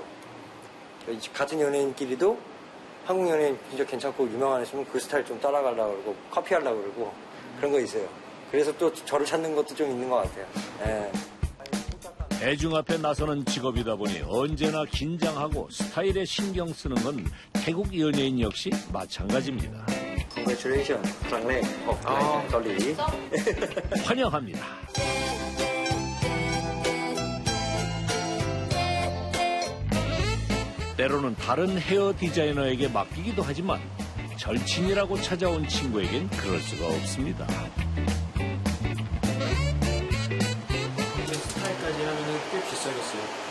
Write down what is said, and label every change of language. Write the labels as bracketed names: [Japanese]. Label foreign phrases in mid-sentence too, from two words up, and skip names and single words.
[Korean] 같은 연예인끼리도 한국 연예인 진짜 괜찮고 유명한 애있으면 그 스타일 좀 따라가려고 그러고 커피하려고 그러고 그런 거 있어요. 그래서 또 저를 찾는 것도 좀 있는 것 같아요. 예. 대중 앞에 나서는 직업이다 보니 언제나 긴장하고 스타일에 신경 쓰는 건 태국 연예인 역시 마찬가지입니다. [Thai] Congratulations. ครั้งแรกออกเกาหลี [Korean] 환영합니다. 때로는 다른 헤어 디자이너에게 맡기기도 하지만 절친이라고 찾아온 친구에겐 그럴 수가 없습니다. 스타일까지 하면 꽤 비싸겠어요.